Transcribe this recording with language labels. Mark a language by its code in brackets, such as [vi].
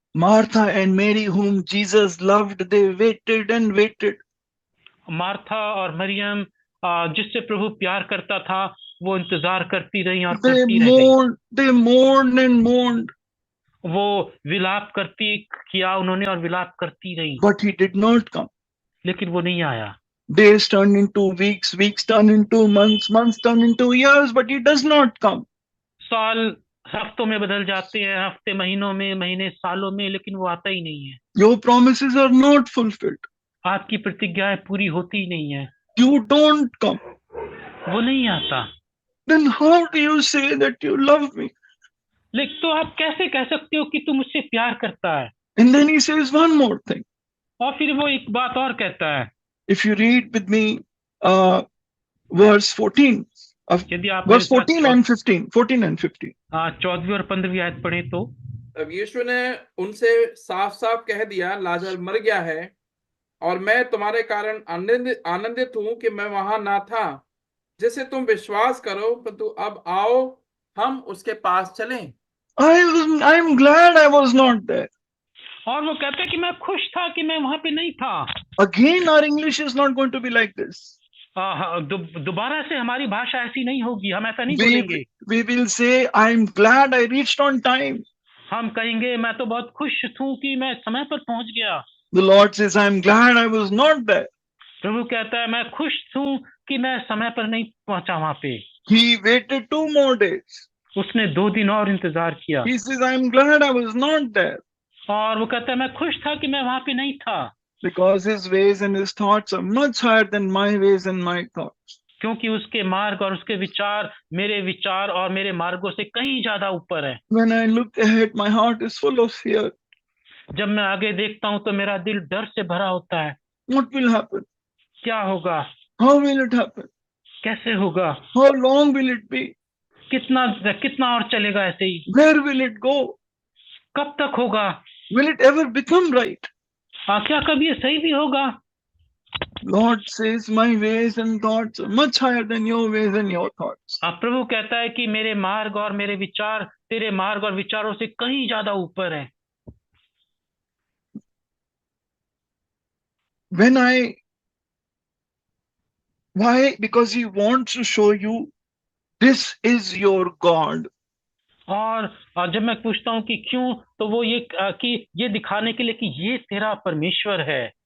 [en] Martha and Mary, whom Jesus loved, they waited and waited. [hi] Martha और मरियम, जिससे प्रभु प्यार करता था, वो इंतजार करती रही और करती रह गई। [en] They mourned and mourned. [hi] वो विलाप किया उन्होंने और विलाप करती रही। [en] But he did not come. [hi] लेकिन वो नहीं आया। [en] Days turned into weeks, weeks turned into months, months turned into years, but he does not come. [hi] साल हफ्तों में बदल जाते हैं, हफ्ते महीनों में, महीने सालों में, लेकिन वो आता ही नहीं है। [en] Your promises are not fulfilled. [hi] आपकी प्रतिज्ञाएं पूरी होती ही नहीं है। [en] You don't come. [hi] वो नहीं आता। [en] Then how do you say that you love me? [hi] लेकिन तो आप कैसे कह सकते हो कि तू मुझसे प्यार करता है? [en] And then he says one more thing. [hi] और फिर वो एक बात और कहता है। [en] If you read with me verse 14, [hi] यदि आप [en] verse 14 and 15, 14 and 15. [hi] 14वीं और 15वीं आयत पढ़े तो, अब यीशु ने उनसे साफ साफ कह दिया, लाजर मर गया है और मैं तुम्हारे कारण आनंदित हूं कि मैं वहां ना था, जिससे तुम विश्वास करो, परंतु अब आओ हम उसके पास चलें। [en] I'm glad I was not there. [hi] और वो कहते हैं कि मैं खुश था कि मैं वहां पे नहीं था। [en] Again, our English is not going to be like this. [hi] दोबारा से हमारी भाषा ऐसी नहीं होगी, हम ऐसा नहीं बोलेंगे। [en] We will say, I'm glad I reached on time. [hi] हम कहेंगे मैं तो बहुत खुश हूं कि मैं समय पर पहुंच गया। [en] The Lord says, I'm glad I was not there. [hi] प्रभु कहता है मैं खुश हूं कि मैं समय पर नहीं पहुंचा वहां पे। [en] He waited 2 more days. [hi] उसने 2 दिन और इंतजार किया। [en] He says, I'm glad I was not there. [hi] और वो कहता है मैं खुश था कि मैं वहां पे नहीं था। [en] Because his ways and his thoughts are much higher than my ways and my thoughts. [hi] क्योंकि उसके मार्ग और उसके विचार मेरे विचार और मेरे मार्गों से कहीं ज्यादा ऊपर है। [en] When I look ahead, my heart is full of fear. [hi] जब मैं आगे देखता हूं तो मेरा दिल डर से भरा होता है। [en] What will happen? [hi] क्या होगा? [en] How will it happen? [hi] कैसे होगा? [en] How long will it be? [hi] कितना और चलेगा ऐसे ही? [en] Where will it go? [hi] कब तक होगा? [en] Will it ever become right? [hi] क्या कभी ये सही भी होगा? [en] Lord says, my ways and thoughts are much higher than your ways and your thoughts. [hi] प्रभु कहता है कि मेरे मार्ग और मेरे विचार तेरे मार्ग और विचारों से कहीं ज्यादा ऊपर है। [en] why? Because he wants to show you this is your God. [hi] और जब मैं पूछता हूँ कि क्यों, तो वो कि ये दिखाने के लिए कि ये तेरा परमेश्वर है।